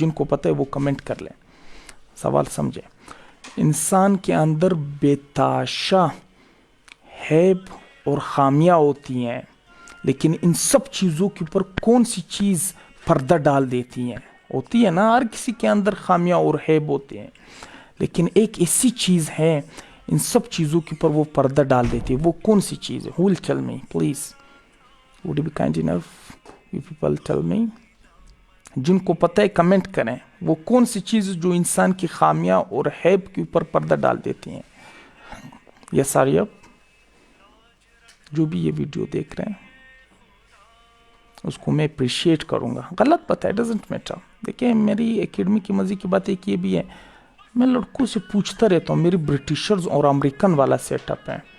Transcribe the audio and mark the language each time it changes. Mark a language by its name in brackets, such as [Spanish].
[Urdu] جن کو پتہ ہے وہ کمنٹ کر لیں. سوال سمجھیں. انسان کے اندر بے تحاشا حیب اور خامیاں ہوتی ہیں, لیکن ان سب چیزوں کے اوپر کون سی چیز پردہ ڈال دیتی ہیں؟ ہوتی ہے نا, ہر کسی کے اندر خامیاں اور حیب ہوتے ہیں, لیکن ایک ایسی چیز ہے ان سب چیزوں کے اوپر وہ پردہ ڈال دیتی ہے. وہ کون سی چیز ہے؟ [English] Who will tell me please? Would you be kind enough you people tell me? [Urdu] جن کو پتہ ہے کمنٹ کریں. وہ کون سی چیز جو انسان کی خامیاں اور حیب کے اوپر پردہ ڈال دیتی ہیں؟ یہ ساری اب جو بھی یہ ویڈیو دیکھ رہے ہیں اس کو میں اپریشیٹ کروں گا. غلط پتہ ہے, ڈزنٹ میٹر. دیکھیں میری اکیڈمی کی مزے کی بات ایک یہ بھی ہے, میں لڑکوں سے پوچھتا رہتا ہوں. میری برٹشرز اور امریکن والا سیٹ اپ ہے.